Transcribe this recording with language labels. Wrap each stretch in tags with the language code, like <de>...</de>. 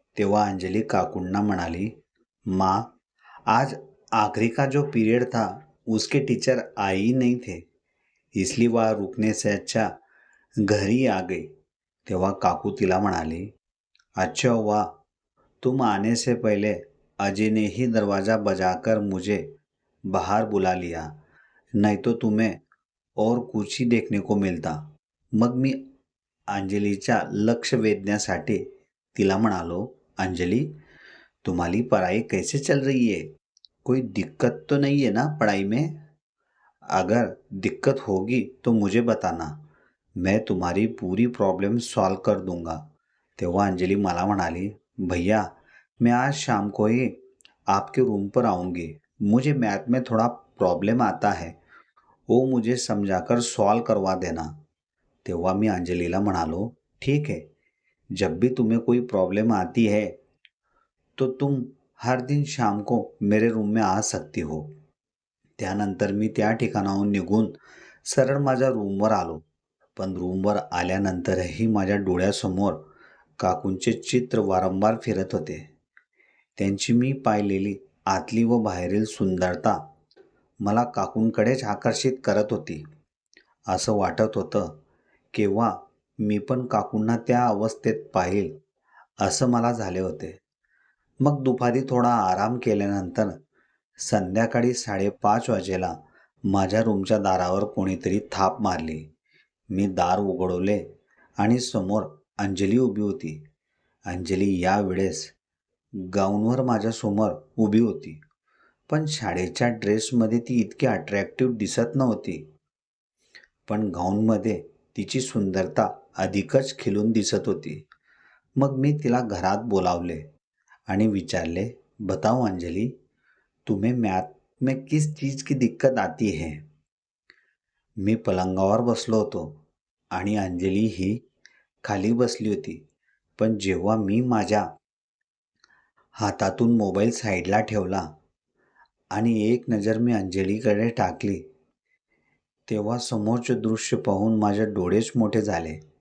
<mr>तेव्हा अंजली काकूंना म्हणाली,</mr> <hi>माँ, आज आखिरी का जो पीरियड था उसके टीचर आए ही नहीं थे, इसलिए वह रुकने से अच्छा घर ही आ गई.</hi> <mr>तेव्हा काकू तिला म्हणाली,</mr> <hi>अच्छा हुआ तुम आने से पहले अजय ने ही दरवाज़ा बजाकर मुझे बाहर बुला लिया, नहीं तो तुम्हें और कुछ ही देखने को मिलता.</hi> <mr>मग मी अंजलीच्या लक्ष वेधण्यासाठी तिला म्हणालो, अंजली,</mr> <hi>तुम्हारी पढ़ाई कैसे चल रही है? कोई दिक्कत तो नहीं है ना पढ़ाई में? अगर दिक्कत होगी तो मुझे बताना, मैं तुम्हारी पूरी प्रॉब्लम सॉल्व कर दूंगा.</hi> <mr>तेव्हा अंजली मला म्हणाली,</mr> <hi>भैया, मैं आज शाम को ही आपके रूम पर आऊँगी. मुझे मैथ में थोड़ा प्रॉब्लम आता है, वो मुझे समझाकर सॉल्व करवा देना.</hi> <mr>तेव्हा मी अंजलीला म्हणालो,</mr> <hi>ठीक है, जब भी तुम्हें कोई प्रॉब्लम आती है तो तुम हर दिन शाम को मेरे रूम में आ सकती हो.</hi> <mr>त्यानंतर मी त्या ठिकाणाहून निघून सरळ माझ्या रूमवर आलो. पण रूमवर आल्यानंतरही माझ्या डोळ्यासमोर काकूंचे चित्र वारंवार फिरत होते. त्यांची मी पाहिलेली आतली व बाहेरील सुंदरता मला काकूंकडेच आकर्षित करत होती. असं वाटत होतं, केव्हा मी पण काकूंना त्या अवस्थेत पाहील असं मला झाले होते. मग दुपारी थोडा आराम केल्यानंतर संध्याकाळी 5:30 वाजेला माझ्या रूमच्या दारावर कोणीतरी थाप मारली. मी दार उघडवले आणि समोर अंजली उभी होती. अंजली यावेळेस गाऊनवर माझ्यासमोर उभी होती, पण शाळेच्या ड्रेसमध्ये ती इतकी अट्रॅक्टिव्ह दिसत नव्हती. पण गाऊनमध्ये तिची सुंदरता अधिकच खिलून दिसत होती. मग मी तिला घरात बोलावले आणि विचारले,</mr> <hi>बताओ अंजली, तुम्हें मैथ में किस चीज़ की दिक्कत आती है?</hi> <mr>मी पलंगावर बसलो होतो आणि अंजली ही खाली बसली होती. पण जेव्हा मी माझ्या हातातून मोबाईल साईडला ठेवला आणि एक नजर मी अंजलीकडे टाकली, तेव्हा समोरचे दृश्य पाहून माझे डोळेच मोठे झाले.</mr>